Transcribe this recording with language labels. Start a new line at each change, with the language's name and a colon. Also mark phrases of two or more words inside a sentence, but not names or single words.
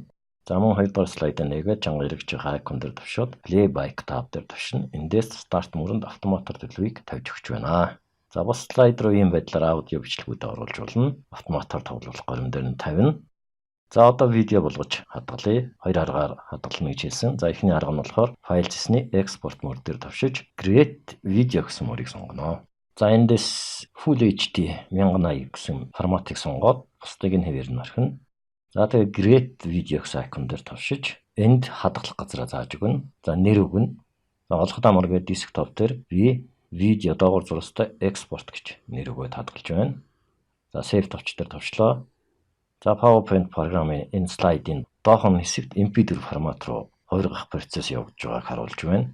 Mongolian: За мөн 2 дугаар слайд нэгээд чанга эргэж байгаа айкон дээр товшоод
English: playback tab
Mongolian: дээр товшно. Эндээс старт мөрөнд автоматар төлөвийг тавьж өгч байна. За бас слайд руу ийм байдлаар аудио бичлэгүүдээ оруулж болно. Автоматар тоглох горим дээр нь тавина. За одоо видео болгож хадгалъя. Хоёр аргаар хадгална гэж хэлсэн. За эхний арга нь болохоор файл зэсний
English: export mode
Mongolian: дээр товшиж
English: create video
Mongolian: гэсэн мөрийг сонгоно. За эндээс
English: Full HD
Mongolian: 1080 гэсэн форматыг сонгоод бусдыг нь хэвээр нь орхино. За тэгээ
English: create video
Mongolian: гэсэн айкон дээр товшиж энд хадгалах газраа зааж өгнө. За нэр өгнө. За олоход амар гэдэг десктоп дээр би видео доогуур зурстай export гэж нэр өгөөд хадгалж байна. За save товч дээр товчлоо. За PowerPoint програмын энэ слайдын доохон хэсэгт MP4 формат руу хувиргах процесс явагдаж байгааг харуулж байна.